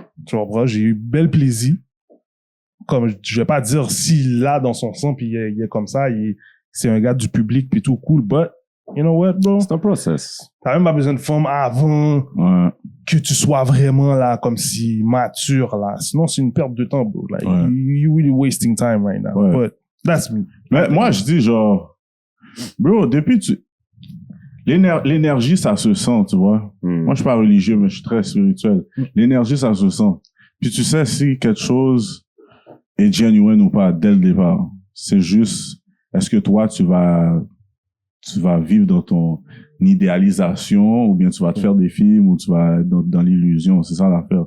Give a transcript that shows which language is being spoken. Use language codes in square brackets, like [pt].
[fr] Tu vois, j'ai eu bel plaisir. Comme, je vais pas dire s'il l'a dans son sang puis il est comme ça, c'est un gars du public puis tout cool, [en] but, you know what, bro? [fr] C'est un process. T'as même pas besoin de femme avant que tu sois vraiment là, comme si mature, là. Sinon, c'est une perte de temps, bro. [en] Like, you really wasting time right now. [fr] Ouais. [en] But, that's me. [fr] Mais moi, je dis genre, bro, depuis l'énergie, ça se sent, tu vois. Moi, je suis pas religieux, mais je suis très spirituel. L'énergie, ça se sent. Puis tu sais si quelque chose est genuine ou pas dès le départ. C'est juste, est-ce que toi, tu vas vivre dans ton idéalisation ou bien tu vas te faire des films ou tu vas être dans l'illusion. C'est ça l'affaire.